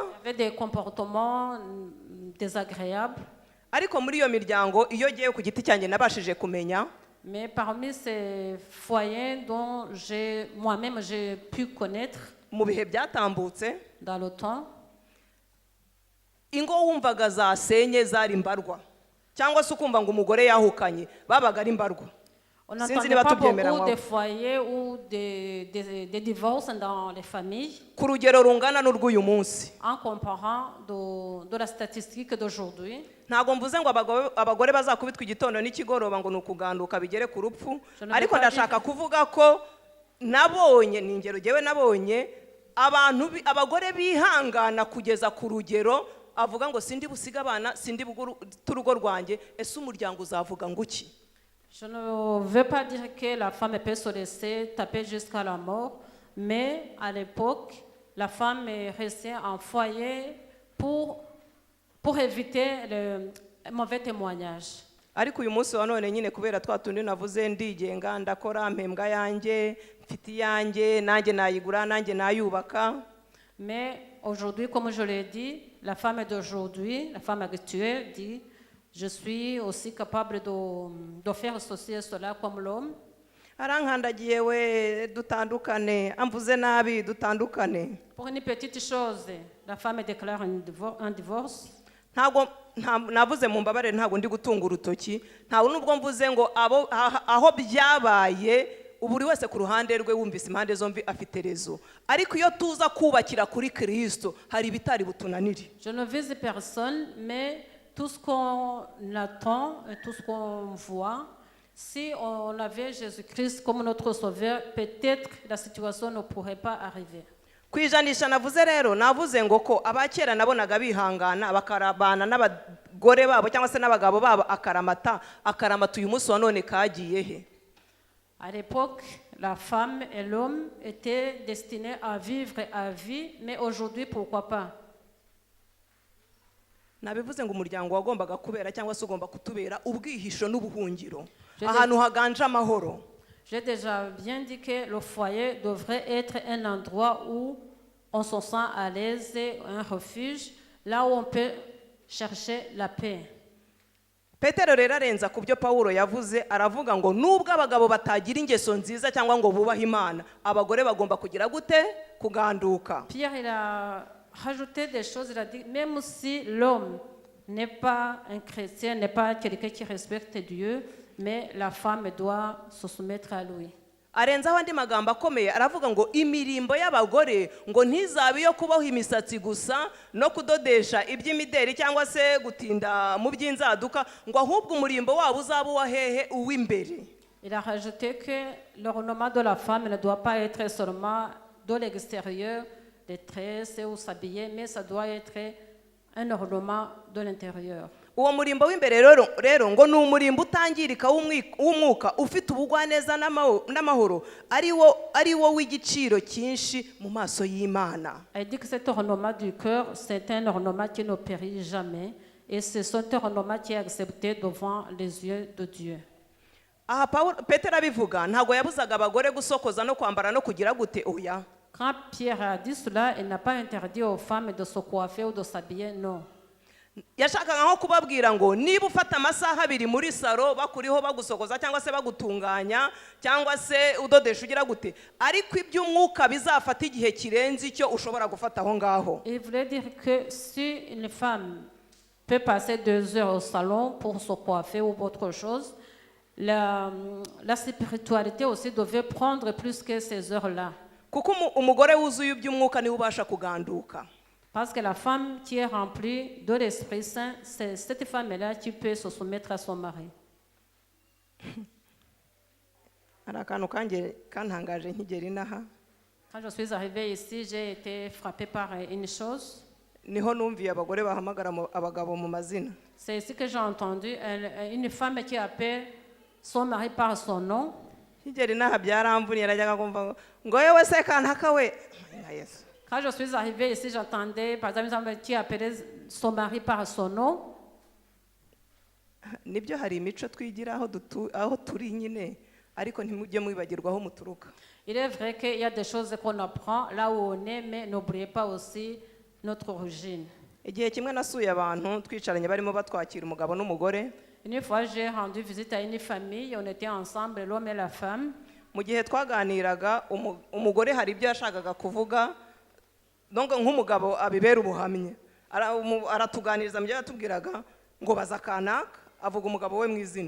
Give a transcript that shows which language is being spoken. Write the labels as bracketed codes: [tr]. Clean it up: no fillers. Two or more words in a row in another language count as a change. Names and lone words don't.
[fr] des comportements désagréables. [rw] Ariko muri iyo miryango iyo giye ku giti cyanjye nabashije kumenya, [fr] Mais parmi ces foyers dont moi-même j'ai pu connaître [rw] mu bihe byatambutse, [fr] dans le temps, [rw] ingo wumvaga zasenye zari mbarwa, cyangwa se ukumva ngo umugore yahukanye babaga ari mbarwa. [fr] on [rw] Sinzi [fr] n'entendait [rw] niba [fr] pas [rw] tubyemera [fr] beaucoup [rw] nkaho. [fr] de foyers ou des divorces dans les familles [rw] Ku rugero rungana n'urw'uyu munsi. [fr] en comparant de la statistique d'aujourd'hui. [rw] Ntabwo mvuze ngo abagore bazakubitwa igitondo n'ikigoroba ngo ni ukuganduka bigere ku rupfu, [fr] Je ne [rw] ariko [fr] veux pas [rw] ndashaka kuvuga ko nabonye, ni ingero jyewe nabonye abagore bihangana kugeza ku rugero avuga ngo sindi busiga abana, sindi turugo rwanjye, ese umuryango uzavuga ngo iki? [fr] Je ne veux pas dire que la femme peut se laisser taper jusqu'à la mort, mais à l'époque, la femme est restée en foyer pour éviter le mauvais témoignage. [rw] Ariko uyu munsi wa none nyine kubera twa tundi navuze ndigenga, ndakora mpembwa yanjye, mfite iyanjye, nanjye nayigura, nanjye nayubaka. [fr] Mais aujourd'hui, comme je l'ai dit, la femme d'aujourd'hui, la femme actuelle dit, je suis aussi capable de faire ceci et cela comme l'homme. [rw] Arankandagiye we dutandukane, amvuze nabi dutandukane. [fr] Pour une petite chose, la femme déclare un divorce. [rw] Navuze mu mbabare ntabwo ndi gutunga urutoki, ntabwo nubwo mvuze ngo aho byabaye buri wese ku ruhande rwe wumvise impande zombi afite rezo, ariko iyo tuza kubakira kuri Kristo hari ibitari butunanire. [fr] Je ne vise personne, mais tout ce qu'on attend et tout ce qu'on voit, si on avait Jésus-Christ comme notre sauveur, peut-être la situation ne pourrait pas arriver. [rw] Kwijanisha navuze rero, navuze ngo ko abakera nabonaga bihangana bakarabana n'abagore babo cyangwa se n'abagabo babo akaramata uyu munsi wa none kagiye he? [fr] À l'époque, la femme et l'homme étaient destinés à vivre à vie, mais aujourd'hui, pourquoi pas? [rw] Nabivuze ngo umuryango wagombaga kubera cyangwa se ugomba kutubera ubwihisho n'ubuhungiro, ahantu haganje amahoro. [fr] J'ai déjà bien dit que le foyer devrait être un endroit où on se sent à l'aise, un refuge, là où on peut chercher la paix. [rw] Petero rero arenza ku byo Pawulo yavuze, aravuga ngo nubwo abagabo batagira ingeso nziza cyangwa ngo bubahe Imana, abagore bagomba kugira gute? Kuganduka. [fr] Pierre, il a rajouté des choses, il a dit, même si l'homme n'est pas un chrétien, n'est pas quelqu'un qui respecte Dieu, mais la femme doit se soumettre à lui. [rw] Arenzaho andi magambo akomeye, aravuga ngo imirimbo y'abagore ngo ntizabe iyo kubaho imisatsi gusa no kudodesha iby'imideri cyangwa se gutinda mu by'inzaduka, ngo ahubwo umurimbo wabo uzaba uwahehe uw'imbere. [fr] Il a rajouté que l'ornement de la femme ne doit pas être seulement de l'extérieur, des tresses ou s'habiller, mais ça doit être un ornement de l'intérieur. [rw] Uwo murimbo w'imbere rero ngo ni umurimbo utangirika w'umwuka ufite ubugwaneza n'amahoro, ari wo w'igiciro cyinshi mu maso y'Imana. [fr] Elle dit que cet ornement du cœur, c'est un ornement qui ne périt jamais, et c'est cet ornement qui est accepté devant les yeux de Dieu. [rw] Aha Petero abivuga ntabwo yabuzaga abagore gusokoza no kwambara no kugira gute, oya. [fr] Quand Pierre a dit cela, il n'a pas interdit aux femmes de se coiffer ou de s'habiller, non. [rw] Yashakaga nko kubabwira ngo niba ufata amasaha 2 muri saro bakuriho bagusokoza cyangwa se bagutunganya cyangwa se udodesha ugira gute, ariko iby'umwuka bizafata igihe kirenze icyo ushobora gufata aho ngaho. [fr] Il voulait dire que si une femme peut passer 2 heures au salon pour se coiffer ou autre chose. La spiritualité aussi devait prendre plus que ces heures-là. [rw] kuko umugore wuzuye iby'umwuka niwe ubasha kuganduka. [fr] Parce que la femme qui est remplie de l'Esprit Saint, c'est cette femme-là qui peut se soumettre à son mari. [rw] hari akantu kantangaje nkigera inaha. [fr] Quand je suis arrivée ici, j'ai été frappée par une chose. [rw] Niho numviye abagore bahamagara abagabo mu mazina. [fr] C'est ici que j'ai entendu une femme qui appelle son mari par son nom. [rw] Nkigera inaha byaramvuniye najyaga kumva ngo yewe se kantaka we nka Yesu. [fr] Quand je suis arrivée ici, j'entendais par exemple une femme qui appelait son mari par son nom. [rw] Nibyo hari imico twigira aho turi nyine ariko ntimujye mwibagirwa aho muturuka. [fr] Il est vrai qu'il y a des choses qu'on apprend là où on est, mais n'oubliez pas aussi notre origine. [rw] Igihe kimwe nasuye abantu twicaranye barimo batwakira umugabo n'umugore. [fr] Une fois, j'ai rendu visite à une famille, on était ensemble, l'homme et la femme. [rw] Mu gihe twaganiraga umugore hari ibyo yashakaga kuvuga donc nk'umugabo abibera ubuhamya aratuganiriza mu byo yatubwiraga ngo baza kanaka avuga umugabo we mu izina.